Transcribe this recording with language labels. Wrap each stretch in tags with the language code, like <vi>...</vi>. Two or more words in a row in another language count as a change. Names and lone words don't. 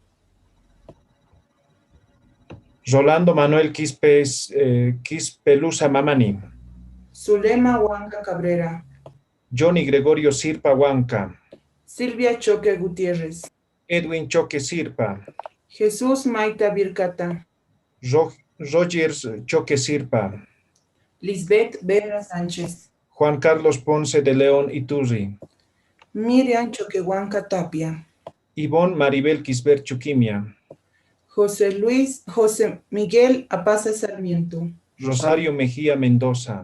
<es>Rolando Manuel Quispelusa Mamani. Zulema Huanca Cabrera. Johnny Gregorio Sirpa Huanca. Silvia Choque Gutiérrez. Edwin Choque Sirpa. Jesús Maita Vircata. Rogers Choque Sirpa. Lisbeth Vera Sánchez. Juan Carlos Ponce de León Iturri. Miriam Choquehuanca Tapia. Ivonne Maribel Quisber Chuquimia. José Miguel Apaza Sarmiento. Rosario Mejía Mendoza.</es>